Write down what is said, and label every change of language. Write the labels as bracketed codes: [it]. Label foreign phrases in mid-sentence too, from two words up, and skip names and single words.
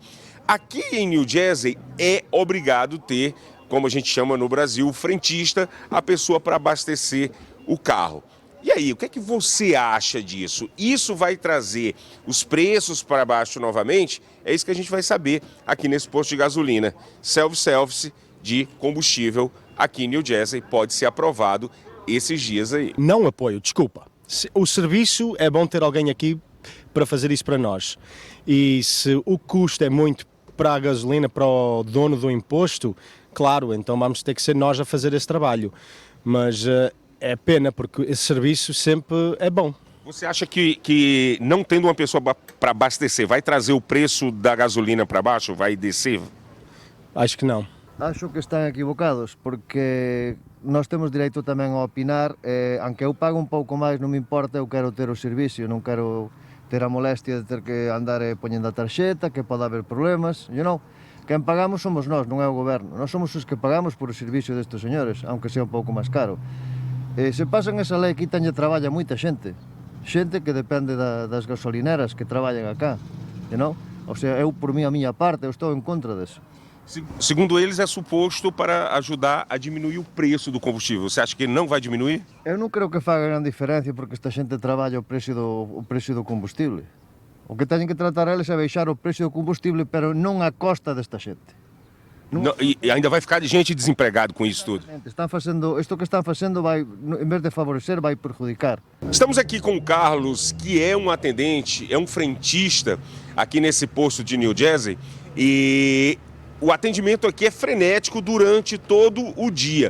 [pt] Aqui em New Jersey é obrigado ter, como a gente chama no Brasil, o frentista, a pessoa para abastecer o carro. E aí, o que é que você acha disso? Isso vai trazer os preços para baixo novamente? É isso que a gente vai saber aqui nesse posto de gasolina. Self-service de combustível aqui em New Jersey pode ser aprovado esses dias aí. Não apoio, desculpa. O serviço é bom ter alguém aqui para fazer isso para nós. E se o custo é muito para a gasolina, para o dono do imposto, claro, então vamos ter que ser nós a fazer esse trabalho. Mas é pena, porque esse serviço sempre é bom. Você acha que não tendo uma pessoa para abastecer vai trazer o preço da gasolina para baixo? Vai descer? Acho que não. [gl] Acho que están equivocados, porque nós temos direito tamén a opinar, aunque eu pago un pouco máis, non me importa, eu quero ter o servicio, non quero ter a molestia de ter que andar poñendo a tarxeta, que pode haber problemas, Quen pagamos somos nós, non é o goberno. Nós somos os que pagamos por o servicio destes señores, [es] aunque sea [gl] un pouco máis caro. Se pasan esa lei, quítanlle traballo a moita xente. Xente que depende das gasolineras que traballan acá, [es] O sea, [gl] eu por a miña parte, eu estou en contra deso. [pt] Segundo eles, é suposto para ajudar a diminuir o preço do combustível. Você acha que não vai diminuir? [gl] Eu non creo que faga gran diferencia porque esta xente traballa o precio do combustible. O que teñen que tratar eles é baixar o precio do combustible, pero non a costa desta xente. [pt] Não, e ainda vai ficar gente desempregado com isso tudo. Isto que estão fazendo vai, em vez de favorecer, vai prejudicar. Estamos aqui com o Carlos, que é um atendente, é um frentista aqui nesse posto de New Jersey, e o atendimento aqui é frenético durante todo o dia.